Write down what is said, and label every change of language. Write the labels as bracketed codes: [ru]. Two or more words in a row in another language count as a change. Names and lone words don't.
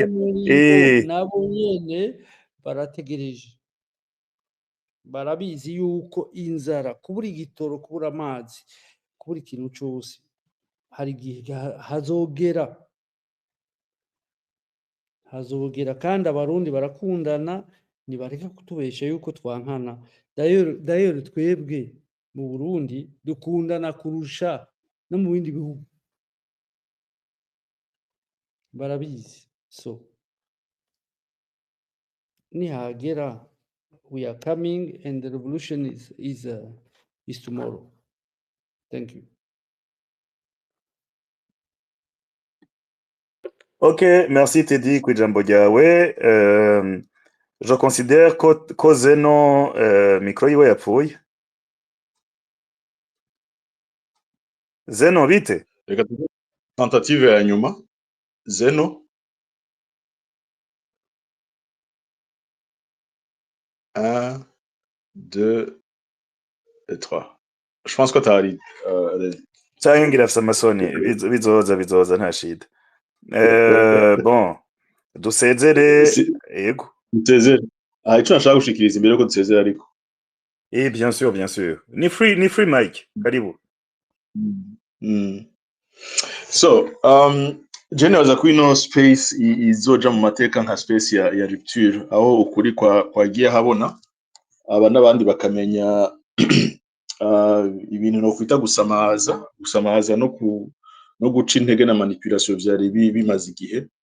[rn] Nabo nyene barategereje, barabizi yuko inzara, kubura igitoro, kubura amazi, kubura ikintu cyose, hari igihe hazogera, kandi abarundi barakundana, nibareka kutubesha yuko twankana. D'ailleurs twebwe mu Burundi dukundana kurusha no mu bindi bihugu, barabizi. So nihagera, [en] we are coming and the revolution is tomorrow. Thank you. [rn] Okay, merci Teddy ku ijambo ryawe. [fr] je considère [rn] ko Zeno micro yiwe yapfuye. Zeno bite? reka tentative ya nyuma Zeno 1 2 et 3 [fr] je pense que [rn] t'ari cyangwa ngira afite amasoni bizoza nta shida. Bon dusezere yego dusezere ico nashaka gushikiriza imbere ko dusezere ariko [fr] bien sûr [rn] ni [en] free mic [rn] karibu. So general ko ino space izoja mu mateka nka space ya rupture aho ukuri kwagiye habona aba n'abandi bakamenya ibintu no kwita gusamaza no guca intege na manipulation vyari bimaze igihe.